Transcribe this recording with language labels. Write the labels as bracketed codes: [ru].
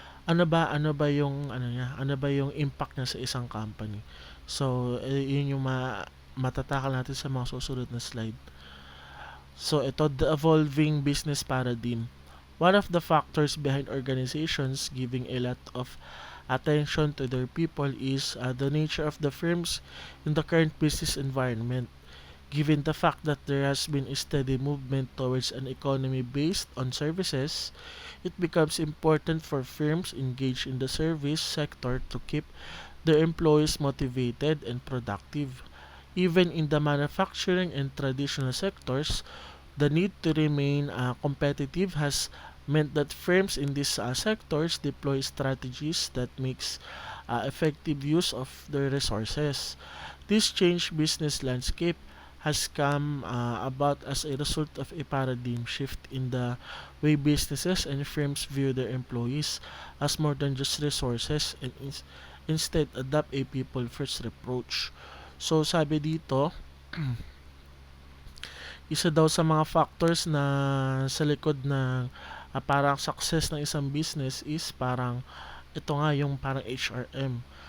[tl] Ano ba yung ano niya? Ano ba yung impact niya sa isang company? So, yun yung matatakal natin sa mga susunod na slide. So ito, [en] the evolving business paradigm. One of the factors behind organizations giving a lot of attention to their people is the nature of the firms in the current business environment. Given the fact that there has been a steady movement towards an economy based on services, it becomes important for firms engaged in the service sector to keep their employees motivated and productive. Even in the manufacturing and traditional sectors, the need to remain competitive has meant that firms in these sectors deploy strategies that makes effective use of their resources. This changed business landscape has come about as a result of a paradigm shift in the way businesses and firms view their employees as more than just resources and instead adopt a people first approach. [tl] So sabi dito, isa daw sa mga factors na sa likod ng parang success ng isang business is parang ito nga yung parang HRM.